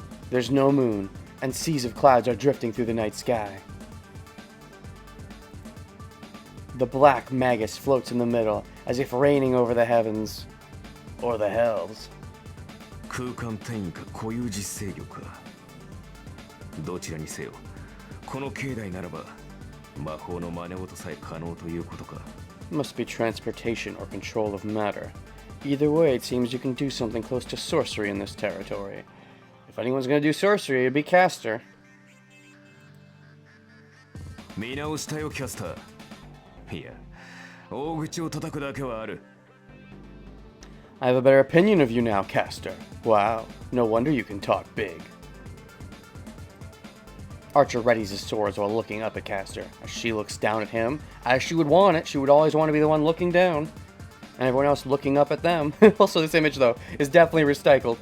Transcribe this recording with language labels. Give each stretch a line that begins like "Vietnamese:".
English: There's no moon, and seas of clouds are drifting through the night sky. The black magus floats in the middle, as if reigning over the heavens. Or the hells.
Japanese: 空間転移か固有実制御かどちらにせよこの境内ならば魔法の真似事さえ可能ということか
English: Must be transportation or control of matter. Either way, it seems you can do something close to sorcery in this territory. If anyone's gonna do sorcery, it'd be Caster.
Japanese: 見直したよキャスターいや大口を叩くだけはある
English: I have a better opinion of you now, Caster. Wow, no wonder you can talk big. Archer readies his swords while looking up at Caster. As she looks down at him, as she would want it, she would always want to be the one looking down. And everyone else looking up at them. Also, this image, though, is definitely recycled.